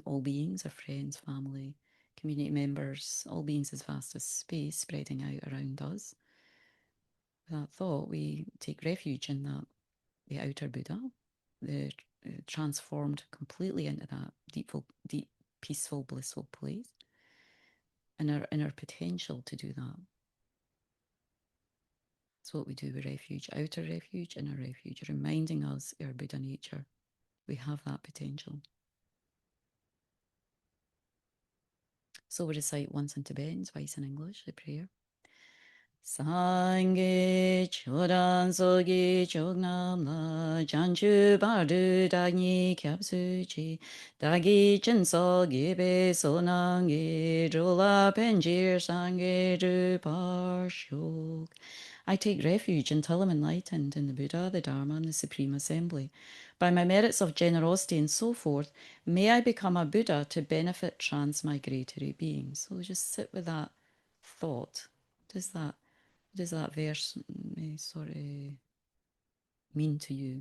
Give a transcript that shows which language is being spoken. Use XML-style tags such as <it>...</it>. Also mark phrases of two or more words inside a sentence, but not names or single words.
<en>all beings, our friends, family, community members, all beings as vast as space spreading out around us, with that thought, we take refuge in that, the outer Buddha, the transformed completely into that deep, peaceful, blissful place, and our inner potential to do that. That's what we do with refuge, outer refuge, inner refuge, reminding us our Buddha nature. We have that potential. So we recite once in Tibetan, twice in English, the prayer.</en> <bo>སངས་རྒྱས་ཆོས་དང་ཚོགས་ཀྱི་མཆོག་རྣམས་ལ། བྱང་ཆུབ་བར་དུ་བདག་ནི་སྐྱབས་སུ་མཆི། བདག་གིས་སྦྱིན་སོགས་བགྱིས་པའི་བསོད་ནམས་ཀྱིས། འགྲོ་ལ་ཕན་ཕྱིར་སངས་རྒྱས་འགྲུབ་པར་ཤོག.</bo> <en>I take refuge until I'm enlightened in the Buddha, the Dharma, and the Supreme Assembly. By my merits of generosity and so forth, may I become a Buddha to benefit transmigratory beings. So just sit with that thought. Does that verse sort of mean to you?</en>